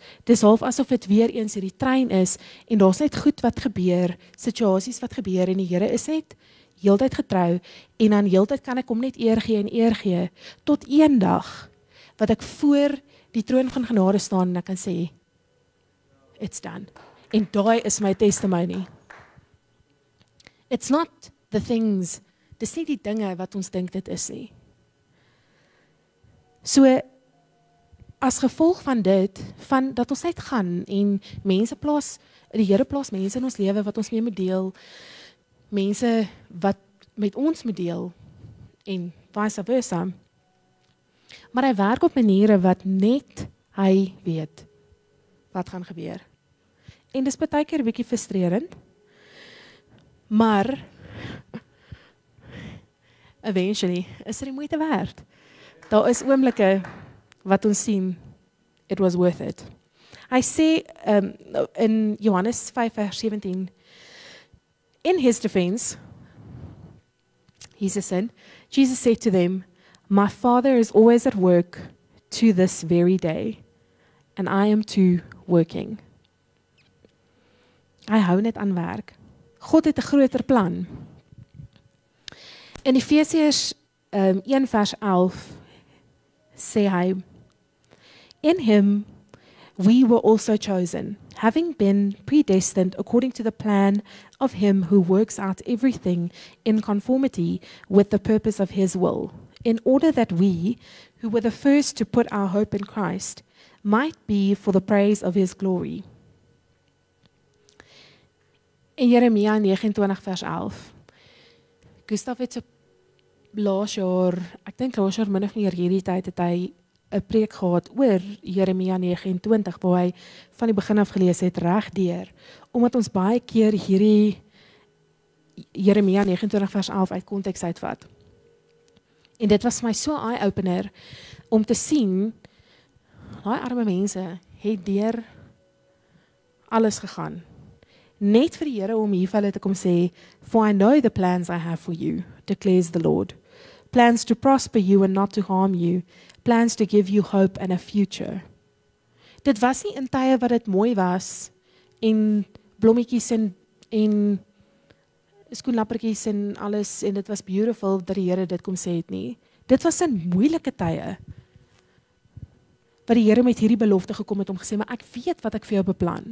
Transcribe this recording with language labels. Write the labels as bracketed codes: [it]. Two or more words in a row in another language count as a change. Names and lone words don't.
[af] Dis half asof dit weer eens hierdie trein is, en daar's net goed wat gebeur, situasies wat gebeur, en die Here is net heeltyd getrou, en dan heeltyd kan ek hom net eer gee, tot eendag, wat ek voor die troon van genade staan, en ek kan sê, [en] it's done. [af] En daai is my testimony. [en] It's not the things, [af] dis nie die dinge wat ons dink dit is nie. So, as gevolg van dit, van dat ons net gaan, en mense plaas, die Here plaas mense in ons lewe, wat ons mee moet deel, mense wat met ons moet deel, en vice versa. Maar hy werk op maniere wat net hy weet wat gaan gebeur. En dis baie keer 'n bietjie frustrerend, maar eventually is dit die moeite werd. Daar is oomblikke wat ons sien, [en] it was worth it. [af] Hy sê in Johannes 5 vers 17, [en] in his defense, Jesus said to them, my Father is always at work to this very day, and I am too working. [af] Hy hou net aan werk. God het 'n groter plan. In Efesiërs 1 vers 11 sê hy, [en] in him we were also chosen, having been predestined according to the plan of him who works out everything in conformity with the purpose of his will, in order that we, who were the first to put our hope in Christ, might be for the praise of his glory. [af] In Jeremia 29 vers 11, Gustav het so laas jaar, ek dink laas jaar min of meer hierdie tyd het hy 'n preek gehad oor Jeremia 29, waar hy van die begin af gelees het regdeur, omdat ons baie keer hierdie Jeremia 29 vers 11 uit konteks uitvat. En dit was vir my so eye-opener om te sien, daai arme mense het deur alles gegaan. Net vir die Here om hier vir hulle te kom sê, [en] for I know the plans I have for you, declares the Lord. Plans to prosper you and not to harm you. Plans to give you hope and a future. [af] Dit was nie in tye wat dit mooi was, en blommetjies en skoenlappertjies en alles, en dit was beautiful, dat die Here dit kom sê het nie. Dit was in moeilike tye, wat die Here met hierdie belofte gekom het om gesê, maar ek weet wat ek vir jou beplan.